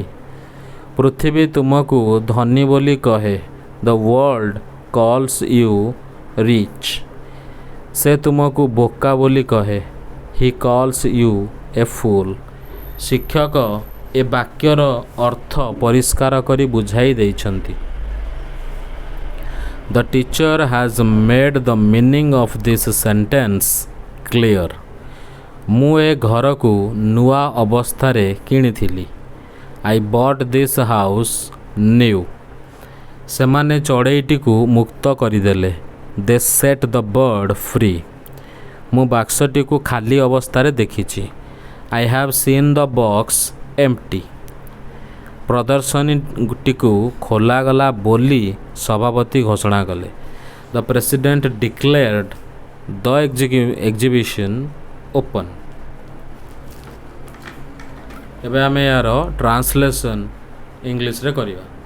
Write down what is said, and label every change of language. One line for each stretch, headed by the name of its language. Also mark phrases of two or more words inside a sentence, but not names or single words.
Odia: ପୃଥିବୀ ତୁମକୁ ଧନୀ ବୋଲି କହେ।
English: The world calls you rich.
Odia: ସେ ତୁମକୁ ବୋକା ବୋଲି କହେ।
English: He calls you a fool.
Odia: ଶିକ୍ଷକ ଏ ବାକ୍ୟର ଅର୍ଥ ପରିଷ୍କାର କରି ବୁଝାଇ ଦେଇଛନ୍ତି।
English: The teacher has made the meaning of this sentence clear।
Odia: ମୁଁ ଏ ଘରକୁ ନୂଆ ଅବସ୍ଥାରେ କିଣିଥିଲି।
English: I bought this house new।
Odia: ସେମାନେ ଚଢ଼େଇଟିକୁ ମୁକ୍ତ କରିଦେଲେ।
English: They set the bird free।
Odia: ମୁଁ ବାକ୍ସଟିକୁ ଖାଲି ଅବସ୍ଥାରେ ଦେଖିଛି।
English: I have seen the box empty।
Odia: ପ୍ରଦର୍ଶନୀଟିକୁ ଖୋଲାଗଲା ବୋଲି ସଭାପତି ଘୋଷଣା କଲେ।
English: The President declared the exhibition open.
Odia: ଏବେ ଆମେ ଏହାର ଟ୍ରାନ୍ସଲେସନ୍ ଇଂଲିଶରେ କରିବା।